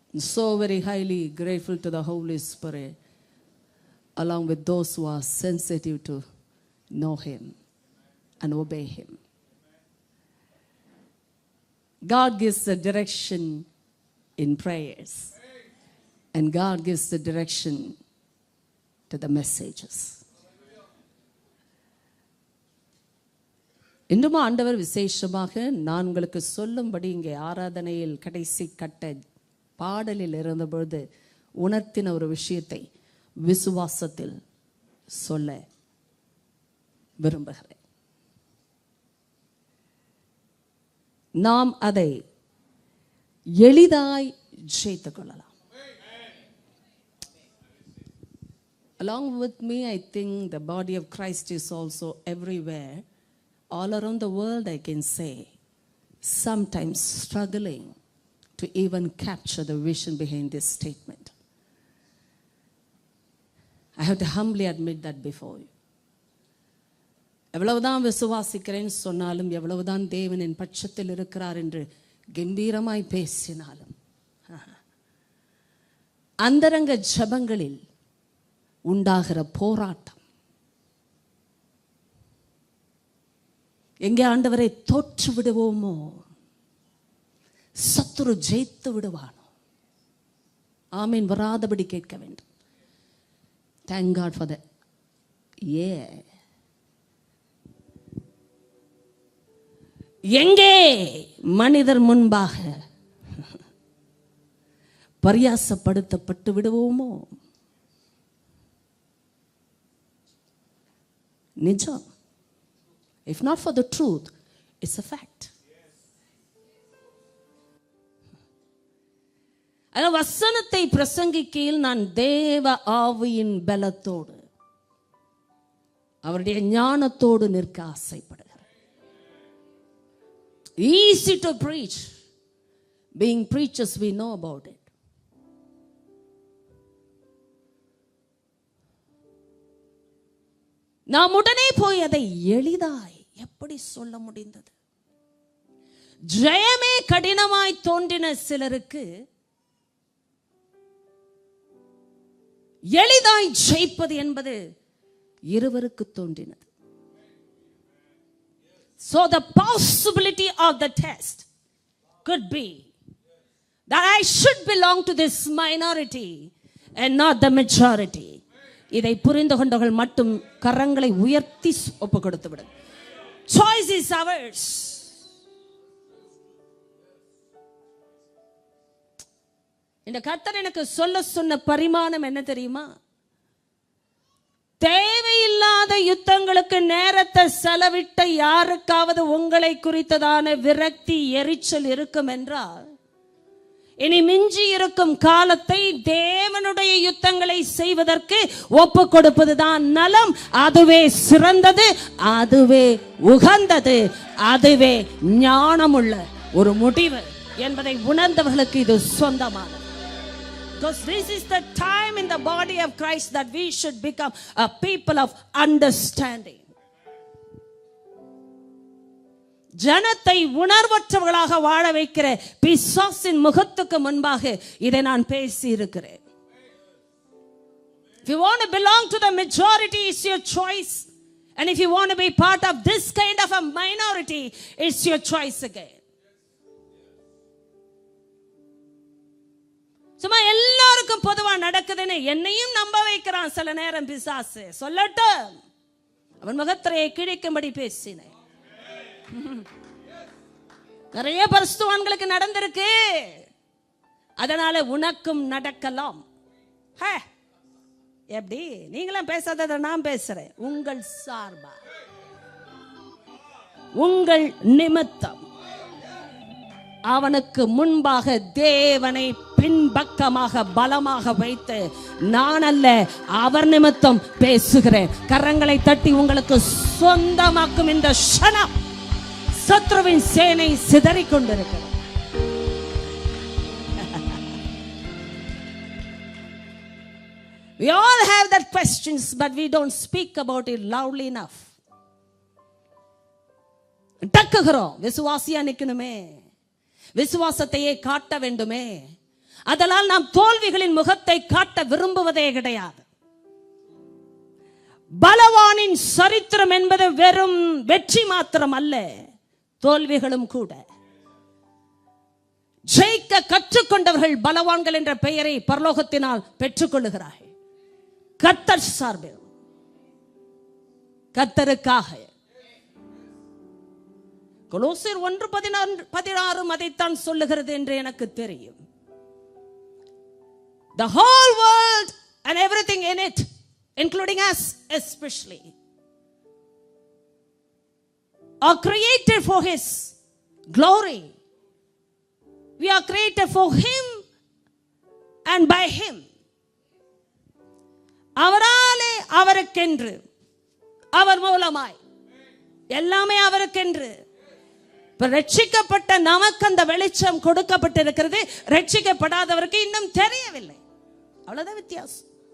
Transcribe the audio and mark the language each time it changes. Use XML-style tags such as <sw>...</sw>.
<en>So very highly grateful to the Holy Spirit, along with those who are sensitive to know Him and obey Him. God gives the direction in prayers, and God gives the direction to the messages.</en> <ta>இன்றும் ஆண்டவர் விசேஷமாக நான் உங்களுக்கு சொல்லும்படி இங்கே ஆராதனையில் கடைசி கட்ட பாடலில் இருந்தபொழுது உணர்த்தின ஒரு விஷயத்தை விசுவாசத்தில் சொல்ல விரும்புகிறேன். நாம் அதை எளிதாய் ஜெயித்துக் கொள்ளலாம்.</ta> <en>Along with me, I think the body of Christ is also everywhere. All around the world, I can say, sometimes struggling to even capture the vision behind this statement. I have to humbly admit that before you.</en> <ta>எவ்வளவுதான் விசுவாசிக்கிறேன்னு சொன்னாலும், எவ்வளவுதான் தேவனின் பட்சத்தில் இருக்கிறார் என்று கம்பீரமாய் பேசினாலும், அந்தரங்க ஜெபங்களில் உண்டாகிற போராட்டம், எங்கே ஆண்டவரை தோற்று விடுவோமோ, சத்துரு ஜெயித்து விடுவானோ, ஆமீன் வராதபடி கேட்க வேண்டும்.</ta> <en>Thank God for that.</en> <ta>எங்கே மனிதர் முன்பாக பரியாசப்படுத்தப்பட்டு விடுவோமோ, நிஜம்.</ta> <en>If not for the truth, it's a fact.</en> <ta>அந்த வசனத்தை பிரசங்கிக்கையில் நான் தேவ ஆவியின் பலத்தோடு அவருடைய ஞானத்தோடு நிற்க ஆசைப்படுகிறேன்.</ta> <en>Easy to preach. Being preachers, we know about it.</en> <ta>நாம் உடனே போய் அதை எளிதாய் எப்படி சொல்ல முடிந்தது? ஜெயமே கடினமாய் தோன்றின சிலருக்கு எளிதாய் ஜெயிப்பது என்பது இருவருக்கு தோன்றினது.</ta> <en>So the possibility of the test could be that I should belong to this minority and not the majority.</en> <ta>இதை புரிந்து கொண்டவர்கள் மட்டும் கரங்களை உயர்த்தி ஒப்பு கொடுத்து விடு.</ta> <en>Choice is ours.</en> <ta>இந்த கர்த்தர் எனக்கு சொல்ல சொன்ன பரிமாணம் என்ன தெரியுமா? தேவையில்லாத யுத்தங்களுக்கு நேரத்தை செலவிட்ட யாருக்காவது உங்களை குறித்ததான விரக்தி எரிச்சல் இருக்கும் என்றால், இனி மிஞ்சி இருக்கும் காலத்தை தேவனுடைய யுத்தங்களை செய்வதற்கு ஒப்பு கொடுப்பதுதான் நலம். அதுவே சிறந்தது, அதுவே உகந்தது, அதுவே ஞானமுள்ள ஒரு முடிவு என்பதை உணர்ந்தவர்களுக்கு இது சொந்தமானது.</ta> <en>Because this is the time in the body of Christ that we should become a people of understanding.</en> <ta>ஜனத்தை உணர்வற்றவர்களாக வாழ வைக்கிற பிசாசின் முகத்துக்கு முன்பாக இதை நான் பேசி இருக்கிறேன்.</ta> <en>If you want to belong to the majority, it's your choice. And if you want to be part of this kind of a minority, it's your choice again.</en> <ta>சும்மா எல்லாருக்கும் பொதுவா நடக்குதுன்னு என்னையும் நம்ப வைக்கிறான் சில நேரம் பிசாசு. சொல்லட்டும், அவன் முகத்திரையை கிழிக்கும்படி பேசினேன். நிறைய பரிசுத்தவான்களுக்கு நடந்திருக்கு. அதனால உனக்கும் நடக்கலாம். எப்படி? நீங்களும் பேசாததை நான் பேசுறேன். உங்கள் சார்பா, உங்கள் நிமித்தம் அவனுக்கு முன்பாக தேவனை பின்பக்கமாக பலமாக வைத்து நான் அல்ல அவர் நிமித்தம் பேசுகிறேன். கரங்களை தட்டி உங்களுக்கு சொந்தமாக்கும் இந்த க்ஷணம் சத்ருவின் சேனை சிதறிக் கொண்டிருக்கிறது.</ta> <en>We all have that questions, but we don't speak about it loudly enough.</en> <ta>டக்குகிறோம். விசுவாசியா நிக்கணுமே, விசுவாசத்தையே காட்ட வேண்டுமே. அதனால் நாம் தோல்விகளின் முகத்தை காட்ட விரும்புவதே கிடையாது. பலவானின் சரித்திரம் என்பது வெறும் வெற்றி மாத்திரம் அல்ல, தோல்விகளும் கூட. ஜெயிக்க கற்றுக்கொண்டவர்கள் பலவான்கள் என்ற பெயரை பரலோகத்தினால் பெற்றுக்கொள்ளுகிறார்கள். கர்த்தர் சார்பில், கர்த்தருக்காக. கொலோசியர் 1:16 அதைத்தான் சொல்லுகிறது என்று எனக்கு தெரியும்.</ta> <en>The whole world and everything in it, including us especially, are created for His glory. We are created for Him and by Him.</en> <ta>அவராலே, அவருக்கென்று, அவர் மூலமாய் எல்லாமே அவருக்கென்று. ரட்சிக்கப்பட்ட நமக்கு அந்த வெளிச்சம் கொடுக்கப்பட்டிருக்கிறது. ரட்சிக்கப்படாதவருக்கு இன்னும் தெரியவில்லை. அவ்வளவுதான் வித்தியாசம்.</ta>